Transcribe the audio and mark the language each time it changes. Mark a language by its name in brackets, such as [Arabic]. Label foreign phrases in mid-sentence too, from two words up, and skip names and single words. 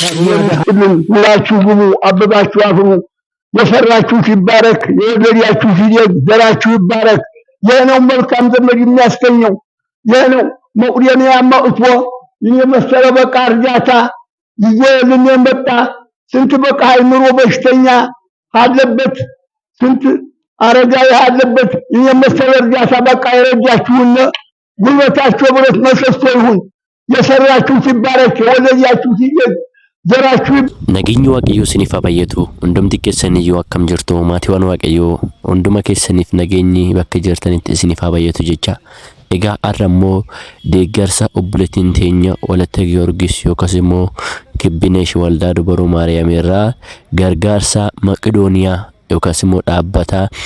[Amharic] ሁላችሁ ግቡ፣ አበባችሁ አፍሩ። የሰራችሁት ይባረክ፣ የወለዳችሁት ይደግ፣ ዘራችሁ ይባረክ። ይህ ነው መልካም ዘመድ የሚያስገኘው። ይህ ነው መቁደንያ መጥቶ ይህ መሰለ በቃ እርዳታ ይዞልን የመጣ ስንት በቃ አይምሮ በሽተኛ አለበት፣ ስንት አረጋዊ አለበት። ይህ መሰለ እርዳታ በቃ የረዳችሁን ጉልበታችሁ ብረት መሰሶ ይሁን። የሰራችሁት ይባረክ፣ የወለዳችሁት ይደግ [Oromo] Nageenyi waaqayyoo isiniif haa baay'atu. Hundumti keessan iyyuu akkam jirtu maatiiwwan waaqayyoo hunduma keessaniif nageenyi bakka jirtanitti isiniif haa baay'atu jecha. Egaa har'a immoo deeggarsa obboleettiin teenya Walatta Giyoorgis yookaas immoo Kibbineesh Waldaa Dubaroo Maariyaam irraa gargaarsa Maqdooniyaa yookaas immoo dhaabbata